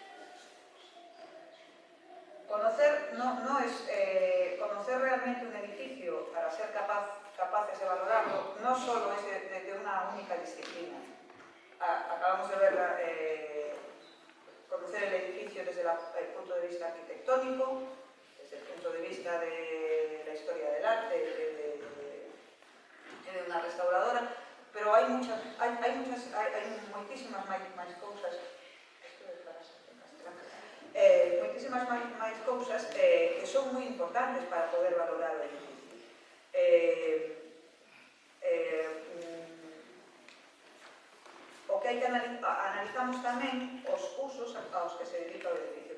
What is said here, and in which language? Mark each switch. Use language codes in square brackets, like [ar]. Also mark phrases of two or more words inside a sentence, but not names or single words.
[es] Conocer no es conocer realmente un edificio para ser capaces de valorarlo, no solo es de una única disciplina. Acabamos de ver conocer el edificio desde el punto de vista arquitectónico, desde el punto de vista de la historia del arte, de una restauradora, pero hay [gl] moitísimas máis cousas. Moitísimas máis cousas que son moi importantes para poder valorar o edificio. O que hai que analizamos tamén os usos aos que se dedica o edificio.